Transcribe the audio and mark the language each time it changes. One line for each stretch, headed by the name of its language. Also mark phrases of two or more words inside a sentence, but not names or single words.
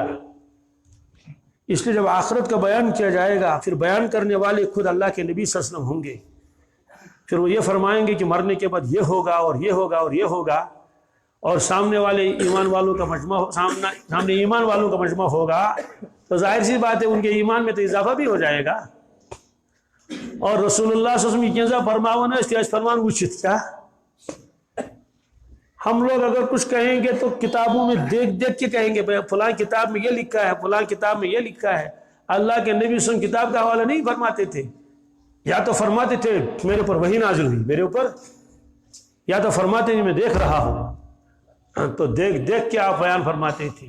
Urdu: اس لیے جب آخرت کا بیان کیا جائے گا، پھر بیان کرنے والے خود اللہ کے نبی صلی اللہ علیہ وسلم ہوں گے، پھر وہ یہ فرمائیں گے کہ مرنے کے بعد یہ ہوگا اور یہ ہوگا اور یہ ہوگا، اور سامنے والے ایمان والوں کا مجمع، سامنے ایمان والوں کا مجمع ہوگا، تو ظاہر سی بات ہے ان کے ایمان میں تو اضافہ بھی ہو جائے گا۔ اور رسول اللہ صلی اللہ علیہ وسلم کی فرماون استیاج فرمان وچھت کیا، ہم لوگ اگر کچھ کہیں گے تو کتابوں میں دیکھ دیکھ کے کہیں گے، فلاں کتاب میں یہ لکھا ہے، فلاں کتاب میں یہ لکھا ہے۔ اللہ کے نبی صلی اللہ علیہ وسلم کتاب کا حوالہ نہیں فرماتے تھے، یا تو فرماتے تھے میرے اوپر وحی نازل ہوئی میرے اوپر، یا تو فرماتے ہیں میں دیکھ رہا ہوں، تو دیکھ دیکھ کے آپ بیان فرماتے تھے۔